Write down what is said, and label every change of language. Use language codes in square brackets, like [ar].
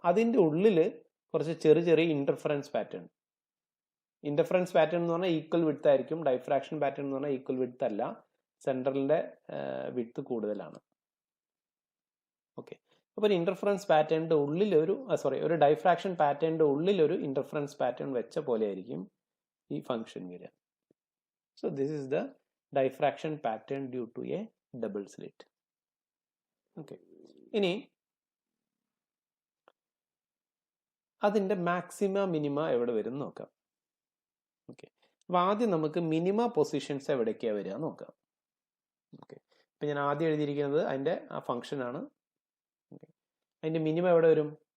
[ml] അതിൻ്റെ ഉള്ളിൽ കുറച്ച് ചെറിയ ഇന്റർഫറൻസ് പാറ്റേൺ. ഇന്റർഫറൻസ് പാറ്റേൺ എന്ന് പറഞ്ഞാൽ ഈക്വൽ വിഡ്ത്ത് ആയിരിക്കും. ഡൈഫ്രാക്ഷൻ പാറ്റേൺ എന്ന് പറഞ്ഞാൽ ഈക്വൽ വിഡ്ത്ത് അല്ല, സെൻട്രലിന്റെ വിഡ്ത്ത് കൂടുതലാണ്. ഓക്കെ, അപ്പോൾ ഒരു ഇൻ്റർഫറൻസ് പാറ്റേണിൻ്റെ ഉള്ളിൽ ഒരു ഡൈഫ്രാക്ഷൻ പാറ്റേണിൻ്റെ ഉള്ളിൽ ഒരു ഇൻ്റർഫറൻസ് പാറ്റേൺ വെച്ച പോലെ ആയിരിക്കും ഈ ഫംഗ്ഷൻ വരിക. [en] So this is the diffraction pattern due to a double slit. Okay. [ml] ഇനി അതിൻ്റെ മാക്സിമ മിനിമ എവിടെ വരും നോക്കാം. ഓക്കെ, അപ്പോൾ ആദ്യം നമുക്ക് മിനിമ പൊസിഷൻസ് എവിടേക്കാണ് വരിക നോക്കാം. ഓക്കെ, ഇപ്പം ഞാൻ ആദ്യം എഴുതിയിരിക്കുന്നത് അതിൻ്റെ ആ ഫംഗ്ഷനാണ്. ഓക്കെ, അതിൻ്റെ മിനിമ എവിടെ വരും?